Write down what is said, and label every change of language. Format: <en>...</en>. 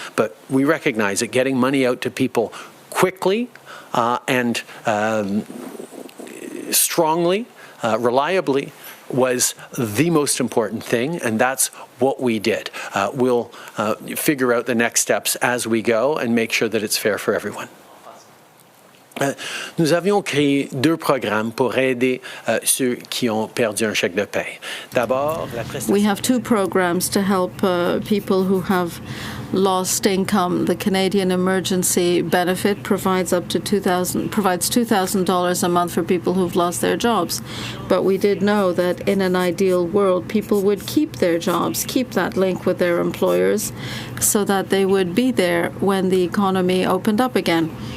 <en>But we recognize that getting money out to people quickly and strongly, reliably, was the most important thing, and that's what we did. We'll figure out the next steps as we go and make sure that it's fair for everyone.</en> <fr>Nous avions créé deux programmes pour aider ceux qui ont perdu un chèque de paie. D'abord, la prestation.</fr> <en>We have two programs to help people who have lost income. The Canadian Emergency Benefit provides $2,000 a month for people who've lost their jobs. But we did know that in an ideal world, people would keep their jobs, keep that link with their employers, so that they would be there when the economy opened up again.</en>